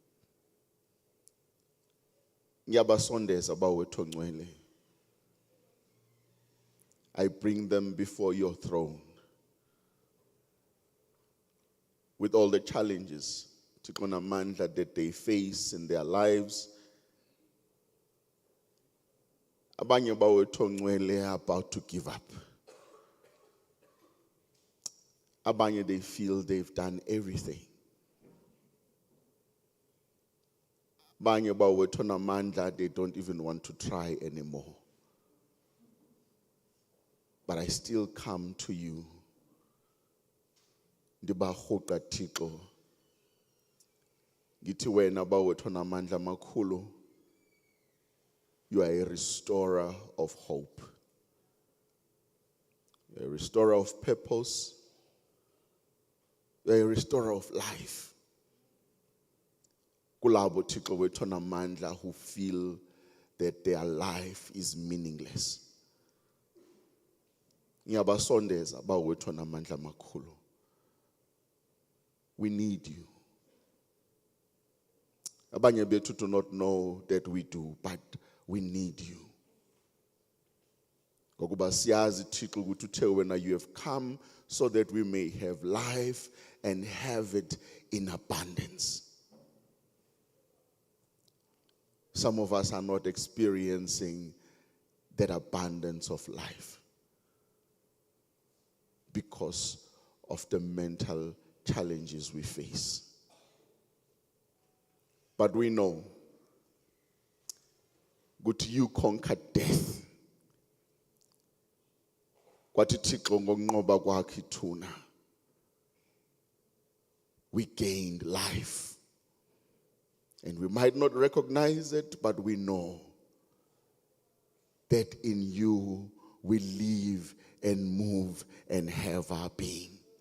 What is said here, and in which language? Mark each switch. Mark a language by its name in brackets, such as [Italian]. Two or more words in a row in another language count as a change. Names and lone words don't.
[English] I bring them before your throne with all the challenges that they face in their lives, [Xhosa] Abanye bawethu ongcwele [English] are about to give up. Abanye, they feel they've done everything. [Xhosa] Abanye bawethu namandla, [English] they don't even want to try anymore. But I still come to you. [Xhosa] Ndibahoqa Thixo. Ngithi wena bawethu namandla makhulu. [English] You are a restorer of hope. You are a restorer of purpose. You are a restorer of life. [Xhosa] Kulabo Thixo wethu namandla [English] who feel that their life is meaningless. [Xhosa] Ngiyabasondeza bawethu namandla makhulu. [English] We need you. [Xhosa] Abanye bethu [English] do not know that we do, but we need you. [Xhosa] Ngokuba siyazi Thixo ukuthi uthe wena [English] you have come so that we may have life and have it in abundance. Some of us are not experiencing that abundance of life because of the mental challenges we face. But we know that you conquered death. [Xhosa] Kwathi Thixo ngokunqoba kwakhe ithuna, [English] we gained life. And we might not recognize it, but we know that in you we live and move and have our being.